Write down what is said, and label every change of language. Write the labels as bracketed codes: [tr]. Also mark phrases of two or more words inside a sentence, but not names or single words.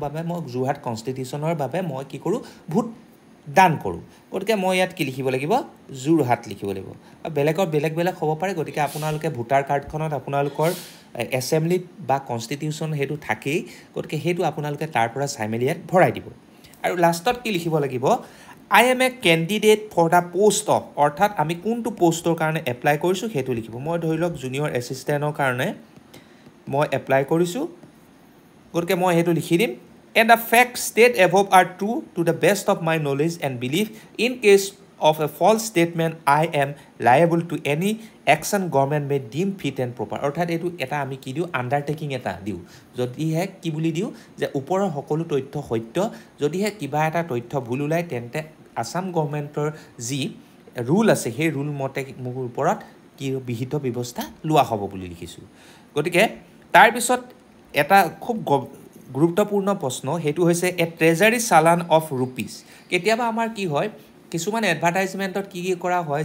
[as] বাবে মই যোৰহাট কনষ্টিটিউশ্যনৰ বাবে মই কি কৰোঁ ভোট দান কৰোঁ গতিকে মই ইয়াত কি লিখিব লাগিব যোৰহাট লিখিব লাগিব বেলেগত বেলেগ হ'ব পাৰে গতিকে আপোনালোকে ভোটাৰ কাৰ্ডখনত আপোনালোকৰ এছেম্বলিত বা কনষ্টিটিউশ্যন সেইটো থাকেই গতিকে সেইটো আপোনালোকে তাৰ পৰা চাই মেলি ইয়াত ভৰাই দিব আৰু লাষ্টত কি লিখিব লাগিব [en] I am a candidate for the post of [as] অৰ্থাৎ আমি কোনটো পোষ্টৰ কাৰণে এপ্লাই কৰিছোঁ সেইটো লিখিব মই ধৰি লওক জুনিয়ৰ এছিষ্টেণ্টৰ কাৰণে মই এপ্লাই কৰিছোঁ গতিকে মই সেইটো লিখি দিম [en] and the facts state above are true to the best of my knowledge and belief in case of a false statement I am liable to any action government may deem fit and proper [as] অৰ্থাৎ এইটো এটা আমি কি দিওঁ আণ্ডাৰটেকিং এটা দিওঁ যদিহে কি বুলি দিওঁ যে ওপৰৰ সকলো তথ্য সত্য যদিহে কিবা এটা তথ্য ভুল ওলায় তেন্তে আসাম গভৰ্ণমেণ্টৰ যি ৰুল আছে সেই ৰুল মতে মোৰ ওপৰত কি বিহিত ব্যৱস্থা লোৱা হ'ব বুলি লিখিছোঁ গতিকে তাৰপিছত এটা খুব গুৰুত্বপূৰ্ণ প্ৰশ্ন সেইটো হৈছে [en] a treasury challan of rupees [as] কেতিয়াবা আমাৰ কি হয় কিছুমান এডভাৰটাইজমেণ্টত কি কৰা হয়